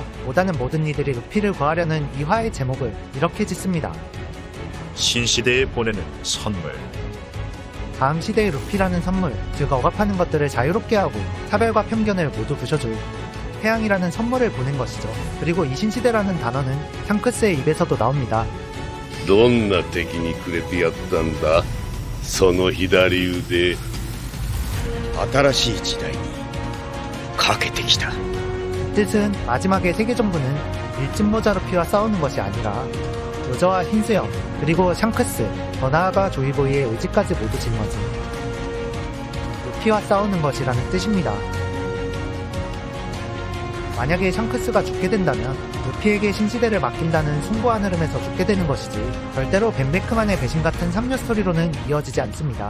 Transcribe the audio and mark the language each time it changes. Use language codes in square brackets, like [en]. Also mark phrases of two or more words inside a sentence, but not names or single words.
[ko] 오다는 모든 이들이 루피를 구하려는 이 화의 제목을 이렇게 짓습니다. 신시대에 보내는 선물. 다음 시대의 루피라는 선물, 즉 억압하는 것들을 자유롭게 하고 차별과 편견을 모두 부셔줄 태양이라는 선물을 보낸 것이죠. 그리고 이 신시대라는 단어는 샹크스의 입에서도 나옵니다. [ja] どんな敵にくれてやったんだその左腕新しい時代にかけてきた [ko] 뜻은 마지막에 세계정부는 밀짚모자 루피와 싸우는 것이 아니라 로저와 흰수염, 그리고 샹크스, 더 나아가 조이보이의 의지까지 모두 짊어진 루피와 싸우는 것이라는 뜻입니다. 만약에 샹크스가 죽게 된다면 루피에게 신시대를 맡긴다는 숭고한 흐름에서 죽게 되는 것이지 절대로 벤베크만의 배신 같은 3류 스토리로는 이어지지 않습니다.